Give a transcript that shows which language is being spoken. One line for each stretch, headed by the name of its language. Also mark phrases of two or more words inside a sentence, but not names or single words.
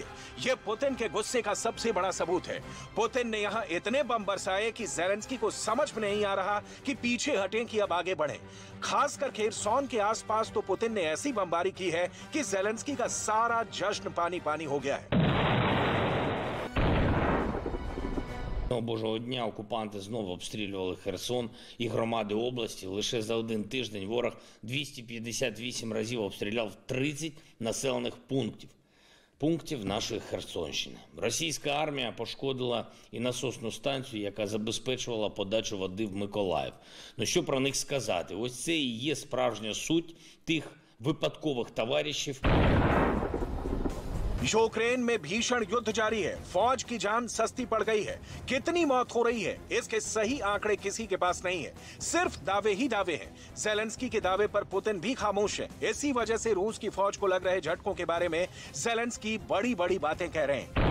Hindi: यह पुतिन के गुस्से का सबसे बड़ा सबूत है। पुतिन ने यहां इतने बम बरसाए कि ज़ेलेंस्की को समझ में नहीं आ रहा कि पीछे हटें कि अब आगे बढ़ें। खासकर खेरसोन के आसपास तो पुतिन ने ऐसी बमबारी की है कि ज़ेलेंस्की का सारा जश्न पानी पानी हो गया है।
Ukrainian: Божого дня окупанти знову обстрілювали Херсон і громади області. Лише за один тиждень ворог 258 разів обстріляв 30 населених пунктів нашої Херсонщини. Російська армія пошкодила і насосну станцію, яка забезпечувала подачу води в Миколаїв. Ну що про них сказати? Ось це і є справжня суть тих випадкових товаришів.
Hindi: यूक्रेन में भीषण युद्ध जारी है। फौज की जान सस्ती पड़ गई है। कितनी मौत हो रही है, इसके सही आंकड़े किसी के पास नहीं है। सिर्फ दावे ही दावे हैं। ज़ेलेंस्की के दावे पर पुतिन भी खामोश है। इसी वजह से रूस की फौज को लग रहे झटकों के बारे में ज़ेलेंस्की बड़ी बड़ी बातें कह रहे हैं।